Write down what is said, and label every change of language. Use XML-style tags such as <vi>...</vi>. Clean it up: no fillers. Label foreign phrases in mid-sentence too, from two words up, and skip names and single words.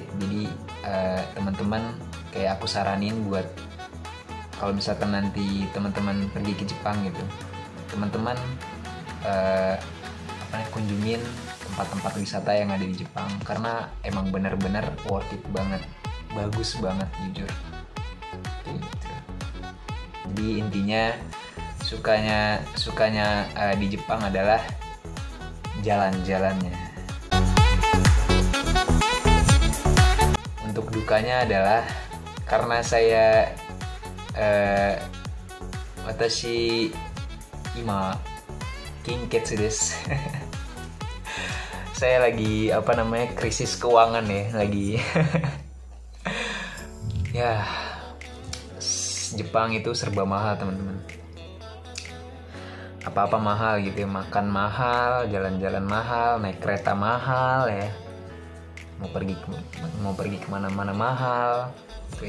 <id>Jadi teman-teman kayak aku saranin buat kalau misalkan nanti teman-teman pergi ke Jepang gitu, teman-teman kunjungin tempat-tempat wisata yang ada di Jepang, karena emang bener-bener</id> <en>worth it</en> <id>banget, bagus banget jujur gitu. Jadi intinya sukanya di Jepang adalah jalan-jalannya. Untuk dukanya adalah karena saya</id> <ja>私今金欠です.</ja> <id>Saya lagi krisis keuangan ya, lagi ya, Jepang itu serba mahal teman-teman, apa-apa mahal gitu ya, makan mahal, jalan-jalan mahal, naik kereta mahal ya, mau pergi kemana-mana mahal gitu.</id>